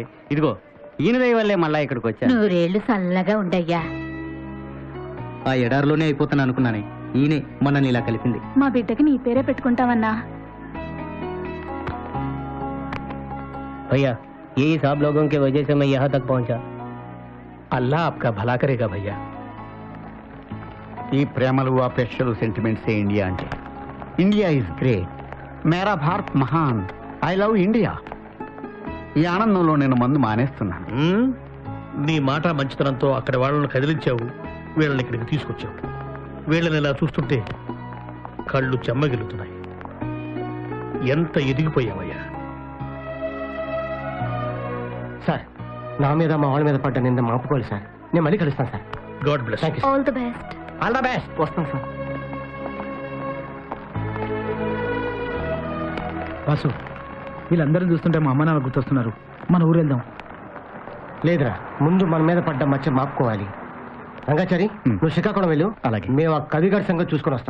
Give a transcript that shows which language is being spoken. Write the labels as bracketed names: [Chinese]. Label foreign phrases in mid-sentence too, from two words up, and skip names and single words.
[Telugu] ఇదిగో ఈయన దయ వల్లే మళ్ళా ఇక్కడికి వచ్చా. 100 ఏళ్ళు చల్లగా ఉండయ్యా. ఆ ఎడారిలోనే అయిపోతాను అనుకున్నానే, ఈయనే మనల్ని ఇలా కలిపింది. మా బిడ్డకి నీ పేరే పెట్టుకుంటావన్నా. [Hindi] भैया यही सब लोगों की वजह से मैं यहाँ तक पहुँचा. అల్లా आपका भला करेगा भैया. [Telugu] ఈ ప్రేమలు, అపేక్షలు, సెంటిమెంట్సే ఇండియా అంటే. [English] India is great, [Hindi] मेरा भारत महान, [English] I love India. [Telugu] ఈ ఆనందంలో నేను మందు మానేస్తున్నాను. నీ మాట మంచితనంతో అక్కడ వాళ్ళని కదిలించావు, వీళ్ళని ఇక్కడికి తీసుకొచ్చావు. వీళ్ళని ఇలా చూస్తుంటే కళ్ళు చెమ్మగిలుతున్నాయి. ఎంత ఎదిగిపోయావయ్యా. సార్, నా మీద మా వాళ్ళ మీద పడ్డ నింద మాపుకోవాలి సార్. నేను మళ్ళీ కలుస్తాను సార్. [English] God bless. All the best. All the best. [Telugu] వస్తాను సార్. వాసు, వీళ్ళందరూ చూస్తుంటే మా అమ్మ నాన్న గుర్తొస్తున్నారు. మన ఊరు వెళ్దాం. లేదురా, ముందు మన మీద పడ్డ మచ్చ మాపుకోవాలి. రంగాచారి, నువ్వు శ్రీకాకుళం వెళ్ళు. అలాగే, మేము ఆ కవిగారి సంగతి చూసుకొని వస్తాం.